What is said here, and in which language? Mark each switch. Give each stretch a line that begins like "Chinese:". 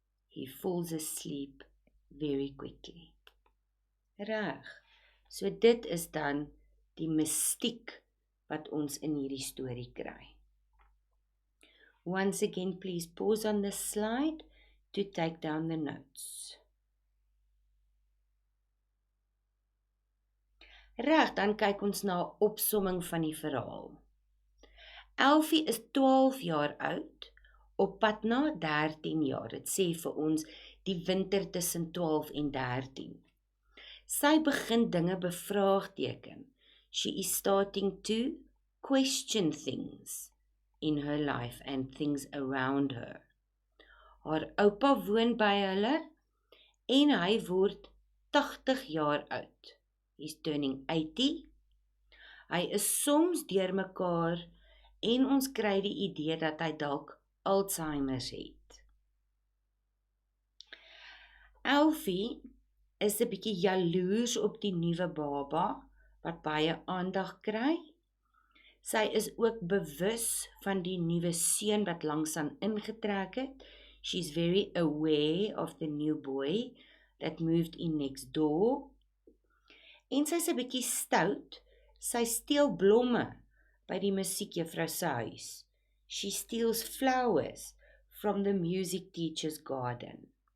English: He falls asleep very quickly. Reg.
Afrikaans: So dit is dan die mystiek wat ons in hierdie storie kry.
English: Once again, please pause on the slide to take down the notes.
Afrikaans: Reg, dan kyk ons na 'n opsomming van die verhaal. Elfie is 12 jaar oud, op pad na 13 jaar. Dit sê vir ons die winter tussen 12 en 13. Sy begin dinge bevraagteken.
English: She is starting to question things in her life and things around her.
Afrikaans: Haar oupa woon by hulle en hy word 80 jaar oud.
English: He's turning 80.
Afrikaans: Hy is soms deurmekaar en ons kry die idee dat hy dalk Alzheimer's het. Elfie is 'n bietjie jaloers op die nuwe baba wat baie aandag kry. Sy is ook bewus van die nuwe seun wat langsaan ingetrek het.
English: She's very aware of the new boy that moved in next door.
Afrikaans: En sy's 'n bietjie stout. Sy steel blomme by die musiekjuffrou se huis.
English: She steals flowers from the music teacher's garden.